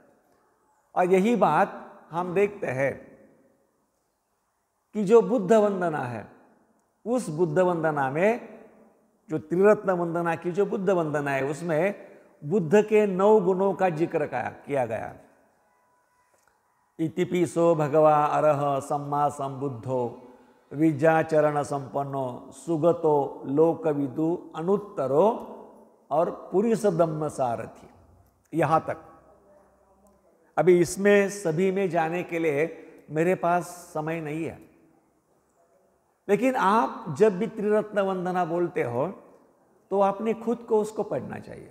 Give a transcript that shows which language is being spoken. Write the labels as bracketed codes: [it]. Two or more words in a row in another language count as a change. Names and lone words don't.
[hi] और यही बात हम देखते हैं कि जो बुद्ध वंदना है, उस बुद्ध वंदना में, जो त्रिरत्न वंदना की जो बुद्ध वंदना है, उसमें बुद्ध के 9 गुणों का जिक्र किया गया। [pi] इतिपिसो भगवा अरह सम्मा संबुद्धो विद्याचरण संपन्नो सुगतो लोकविदु अनुत्तरो और पुरुष धम्म सारथी, [hi] यहां तक। अभी इसमें सभी में जाने के लिए मेरे पास समय नहीं है, लेकिन आप जब भी त्रिरत्न वंदना बोलते हो तो आपने खुद को उसको पढ़ना चाहिए।